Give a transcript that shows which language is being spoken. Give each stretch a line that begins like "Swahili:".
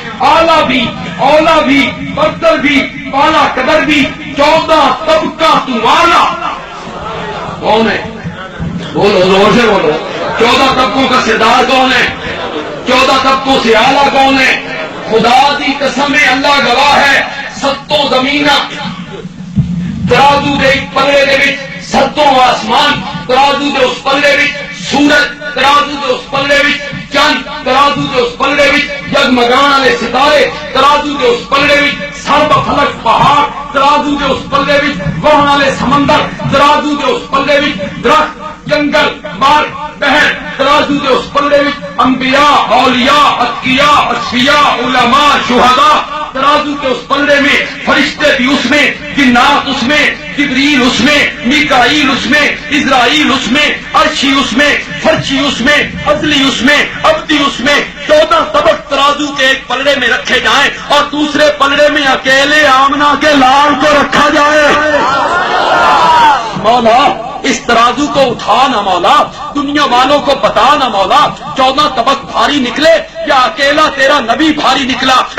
Urdu: اعلیٰ بھی اولا بھی برتر بھی بالا قدر بھی 14 طبقہ تو اعلیٰ کون ہے؟ بولو زور سے بولو. 14 طبقوں کا سردار کون ہے؟ 14 طبقوں سے اعلیٰ کون ہے؟
Punjabi: خدا دی قسم
Urdu: اللہ گواہ ہے.
Punjabi: ستوں زمین ترازو دے ایک پلڑے دے وچ، ستوں آسمان ترازو دے اس پلڑے وچ، سورج ترازو دے اس پلڑے وچ، چند ترازو دے اس پلڑے وچ، جگمگان والے ستارے ترازو دے اس پلڑے وچ، سرب فلک پہاڑ ترازو دے اس پلڑے وچ، بہن والے سمندر ترازو دے اس پلڑے وچ، درخت جنگل مار بہر ترازو دے اس پلڑے وچ،
Urdu: انبیاء اولیاء اتقیاء اصفیاء علماء شہداء ترازو کے اس پلڑے میں، فرشتے بھی اس میں، جنات اس میں، جبریل اس میں، میکائیل اس میں، اسرائیل اس میں، عرشی اس میں، فرشی اس میں، عدلی اس میں، عبدی اس میں. 14 طبق ترازو کے ایک پلڑے میں رکھے جائیں اور دوسرے پلڑے میں اکیلے آمنہ کے لال کو رکھا جائے. مولا اس ترازو کو اٹھا نہ مولا، دنیا والوں کو بتا نہ مولا 14 طبق بھاری نکلے یا اکیلا تیرا نبی بھاری نکلا.